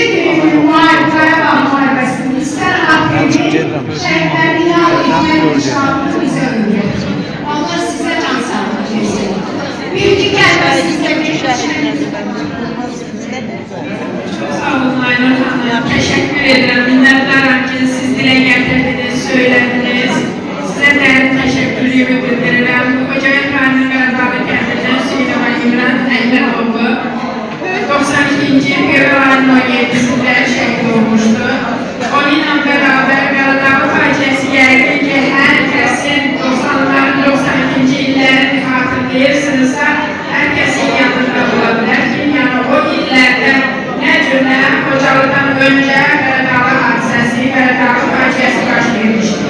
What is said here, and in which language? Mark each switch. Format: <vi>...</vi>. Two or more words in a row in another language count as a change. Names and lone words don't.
<az>günlük Qarabağ müharibəsini istər haqq edin, şəhidləri yad etmək vicdanını bizə öyrədir. Allah sizə can sağlığı versin. Bir-iki kəlmə sizdə bir şəhidlər.</az> <tr>Sağ olun Aynur Hanım, teşekkür ederim. Minnettarım ki siz dile getirdiniz, söylediniz. Size derin teşekkürümü bildiririm.</tr> <az>Koca Efendim Qarabağlı kəndində Süleyman İmran Əylənoğlu 92-ci fevralın 17-sində şəhid olmuşdu. Onunla beraber Qarabağ faciəsi gəldi ki, hər kəsin 90'ların 92-ci illərini xatırlayırsınızsa, hər kəsin yanında ola bilər ki, yəni o illərdə nə cürlə Xocalıdan öncə Qarabağ hadisəsi, Qarabağ faciəsi baş vermişdi.</az>